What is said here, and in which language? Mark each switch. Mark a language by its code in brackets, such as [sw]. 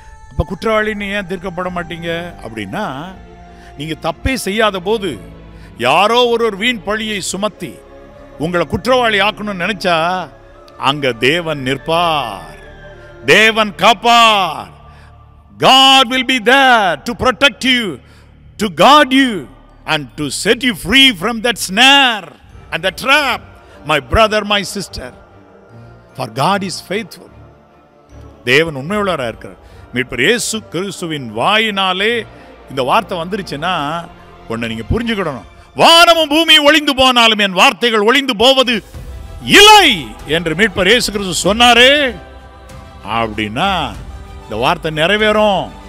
[ta] அப்போ குற்றவாளின்னு ஏன் தீர்க்கப்பட மாட்டீங்க அப்படின்னா, நீங்கள் தப்பே செய்யாத போது யாரோ ஒரு வீண் பழியை சுமத்தி உங்களை குற்றவாளி ஆக்கணும்னு நினைச்சா அங்க தேவன் நிற்பார், தேவன் காப்பார். [en] God will be there to protect you, to guard you and to set you free from that snare and the trap. My brother, my sister, for God is faithful. [ta] தேவன் உண்மையுள்ளவராக இருக்கிறார். மீட்பர் இயேசு கிறிஸ்துவின் வாயினாலே இந்த வார்த்தை வந்துருச்சுன்னா ஒன்று நீங்கள் புரிஞ்சுக்கிடணும். வானமும் பூமியும் ஒளிந்து போனாலும் என் வார்த்தைகள் ஒளிந்து போவது இல்லை என்று மீட்பர் இயேசு கிறிஸ்து சொன்னாரே அப்படின்னா இந்த வார்த்தை நிறைவேறும்.